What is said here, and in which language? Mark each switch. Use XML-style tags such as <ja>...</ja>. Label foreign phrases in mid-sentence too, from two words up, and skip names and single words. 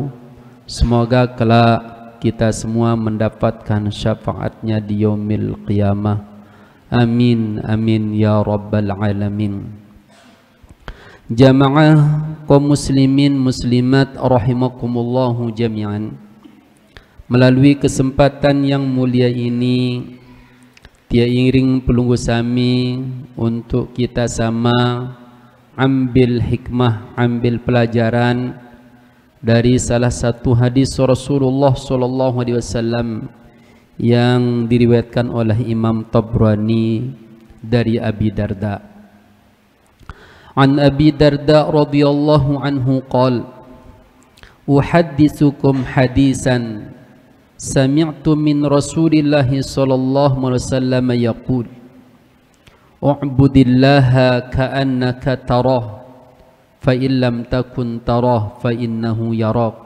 <id>Semoga kelak kita semua mendapatkan syafaatnya di</id> <ar>يوم القيامة. آمين آمين يا رب العالمين.</ar> <id>Jamaah kaum muslimin muslimat</id> <ar>رحمكم الله جميعا,</ar> <id>melalui kesempatan yang mulia ini</id> <ban>tia iring pelunggu sami</ban> <id>untuk kita sama ambil hikmah, ambil pelajaran dari salah satu hadis Rasulullah</id> <ar>صلى الله عليه وسلم</ar> <id>yang diriwayatkan oleh Imam Tabrani dari Abi Darda.</id> <ar>عن أبي الدرداء رضي الله عنه قال أحدثكم حديثا سمعت من رسول الله صلى الله عليه وسلم يقول اعبد الله كأنك تراه فإن لم تكن تراه فإنه يراك.</ar>